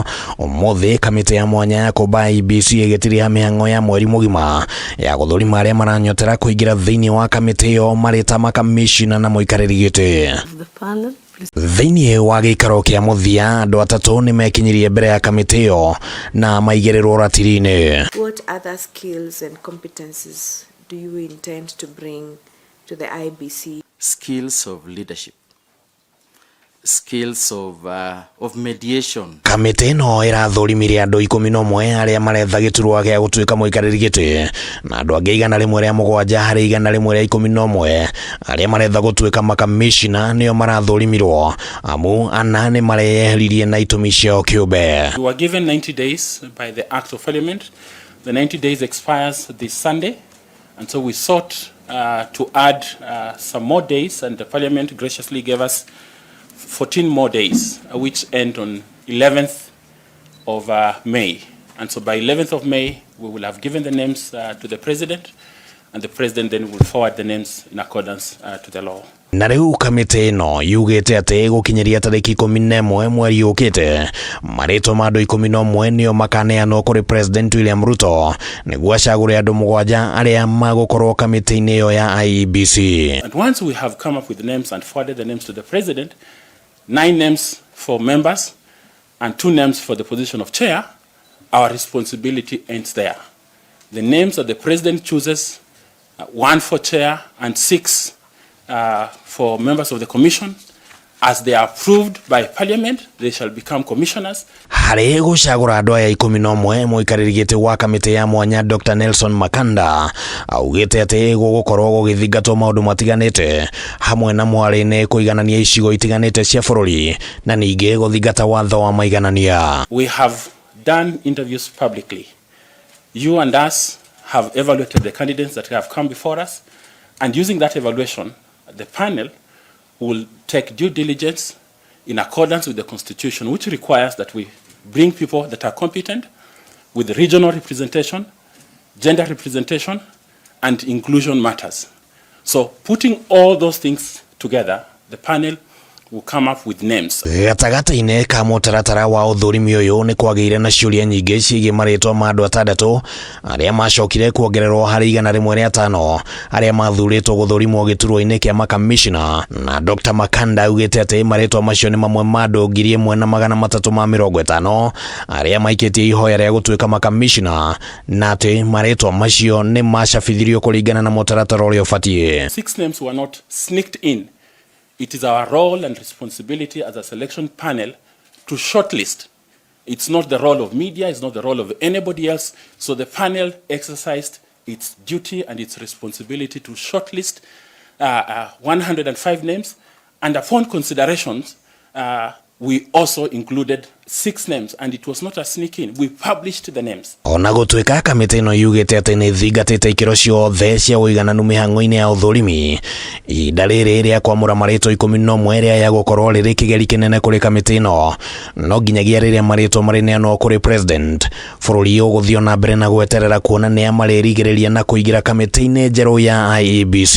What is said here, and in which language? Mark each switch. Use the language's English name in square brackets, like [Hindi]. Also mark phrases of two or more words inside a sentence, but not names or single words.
[Kikuyu] Umuthi kamiti ya mwanya ya komba IEBC igitiriha mihango ya mweri mugima ya guthurima aria maranyotera kuingira thiini wa kamiti yo marita makamishina na muikariri giti. Thiini wa gikaro kia muthia andu atatu ni mekinyirie mbere ya kamiti yo na maigirirwo ratiri-ini. [English] What other skills and competencies do you intend to bring to the IEBC? Skills of leadership, skills of mediation. [Kikuyu] Kamiti no irathurimirie andu 11 aria maretha giturwa gia gutuika muikariri giti na andu angi 107 hari 111 aria maretha gutuika makamishina nio marathurimirwo amu ana ni mareyeheririe na itumi ciao kiumbe. [English] We were given 90 days by the Act of Parliament. The 90 days expires this Sunday, and so we sought to add some more days, and the Parliament graciously gave us 14 more days, which end on 11th of May. And so by 11th of May, we will have given the names to the President, and the President then will forward the names in accordance to the law. [Kikuyu] Na riu kamiti no yugite ati gukinyiria tariki 11 mweri ukite marito ma andu 11 nio makaneanwo kuri President William Ruto niguo acagure andu 7 aria magukorwo kamiti-ini yo ya IEBC. [English] And once we have come up with the names and forwarded the names to the President, 9 names for members and 2 names for the position of chair, our responsibility ends there. The names that the President chooses, 1 for chair and 6 for members of the commission, as they are approved by Parliament, they shall become commissioners. [Kikuyu] Hari gucagura andu aya 11 muikariri giti wa kamiti ya mwanya Dr. Nelson Makanda augite ati gugukorwo gugithingatwo maundu matiganite hamwe na mwari-ini kuiganania icigo itiganite cia bururi na ningi guthingata watho wa maiganania. [English] We have done interviews publicly. You and us have evaluated the candidates that have come before us, and using that evaluation, the panel will take due diligence in accordance with the Constitution, which requires that we bring people that are competent with regional representation, gender representation, and inclusion matters. So putting all those things together, the panel will come up with names. [Kikuyu] Gatagata-ini ka mutaratara wa uthurimi uyu ni kwagire na ciuria nyingi ciige maritwa ma andu 6 aria macokire kuongererwo hari 105 aria mathuritwo guthurimwo giturwa-ini kia makamishina, na Dr. Makanda augite ati maritwa macio ni mamwe ma andu 1350 aria maikitie ihoya ria gutuika makamishina, na ati maritwa macio ni macabithirio kuringana na mutaratara uria ubatie. [English] 6 names were not sneaked in. It is our role and responsibility as a selection panel to shortlist. It's not the role of media, it's not the role of anybody else. So the panel exercised its duty and its responsibility to shortlist 105 names. And upon considerations, we also included 6 names, and it was not a sneak in. We published the names. [Kikuyu] Ona gutuika kamiti no yugite ati ni thingatite ikiro ciothe cia uigananu mihango-ini ya uthurimi idalire ria kwamura marito 11 ria ya gukorwo riri kigeri kinene kuri kamiti no nginyagia riria marito marineanwo kuri President bururi uguthio na mbere na gweterera kuona ni amaririgireria na kuigira kamiti-ini njeru ya IEBC.